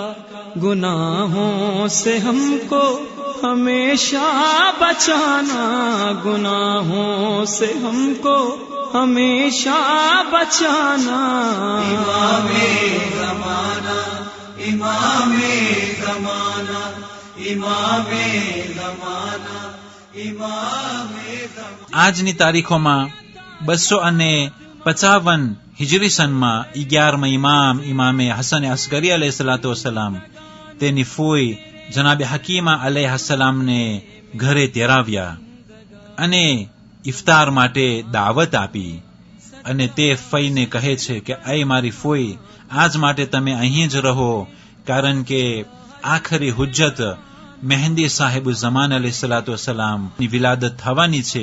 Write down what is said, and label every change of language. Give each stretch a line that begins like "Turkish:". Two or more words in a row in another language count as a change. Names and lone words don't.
Urdu: گناہوں سے ہم کو ہمیشہ بچانا، گناہوں سے ہم کو ہمیشہ بچانا۔ امام زمانہ، امام زمانہ، امام زمانہ، امام زمانہ۔
Gujarati: આજની તારીખોમાં 255 હિજરી સનમાં 11મા ઇમામે હસન અસ્ગરી અલૈહિસ્સલામ તેની ફોઈ જનાબ હકીમા અલૈહિસ્સલામને ઘરે તેરાવ્યા અને ઇફતાર માટે દાવત આપી અને તે ફઈને કહે છે કે એ મારી ફોઈ, આજ માટે તમે અહીં જ રહો, કારણ કે આખરી હુજ્જત મહેંદી સાહેબ ઝમાન અલૈહિસ્સલામની વિલાદત થવાની છે।